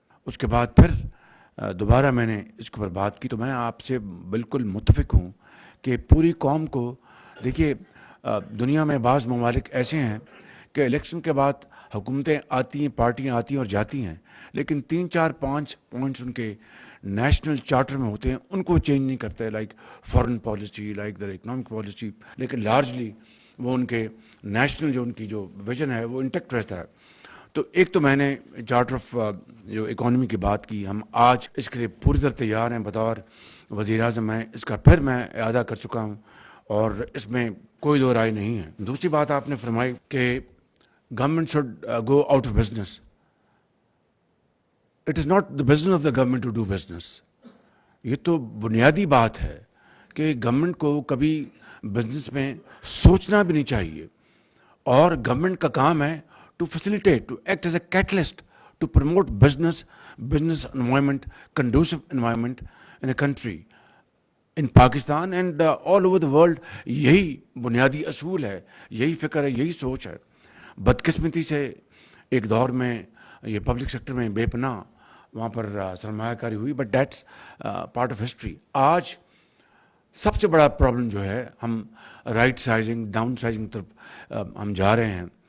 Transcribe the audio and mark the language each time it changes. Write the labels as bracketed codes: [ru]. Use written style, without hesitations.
[ur] اس کے بعد پھر دوبارہ میں نے اس کے اوپر بات کی. تو میں آپ سے بالکل متفق ہوں کہ پوری قوم کو دیکھیے, دنیا میں بعض ممالک ایسے ہیں کہ الیکشن کے بعد حکومتیں آتی ہیں, پارٹیاں آتی ہیں اور جاتی ہیں, لیکن 3 4 5 پوائنٹس ان کے نیشنل چارٹر میں ہوتے ہیں, ان کو چینج نہیں کرتے, لائک فارن پالیسی, لائک در اکنامک پالیسی, لیکن لارجلی وہ ان کے نیشنل جو ان کی جو ویژن ہے وہ انٹیکٹ رہتا ہے. تو ایک تو میں نے چارٹر آف جو اکانومی کی بات کی, ہم آج اس کے لیے پوری طرح تیار ہیں. بطور وزیر اعظم میں اس کا پھر میں اعادہ کر چکا ہوں اور اس میں کوئی دو رائے نہیں ہے. دوسری بات آپ نے فرمائی کہ [en] government should go out of business. It is not the business of the government to do business. [ur] یہ تو بنیادی بات ہے کہ گورنمنٹ کو کبھی بزنس میں سوچنا بھی نہیں چاہیے, اور گورنمنٹ کا کام ہے [en] to facilitate, to act as a catalyst, to promote business environment, conducive environment in a country, in Pakistan and all over the world. [ur] یہی بنیادی اصول ہے, یہی فکر ہے, یہی سوچ ہے. بدقسمتی سے ایک دور میں یہ پبلک سیکٹر میں بے پناہ وہاں پر سرمایہ کاری ہوئی, [en] But that's part of history. [ur] آج سب سے بڑا پرابلم جو ہے, ہم رائٹ سائزنگ, ڈاؤن سائزنگ طرف ہم جا رہے ہیں.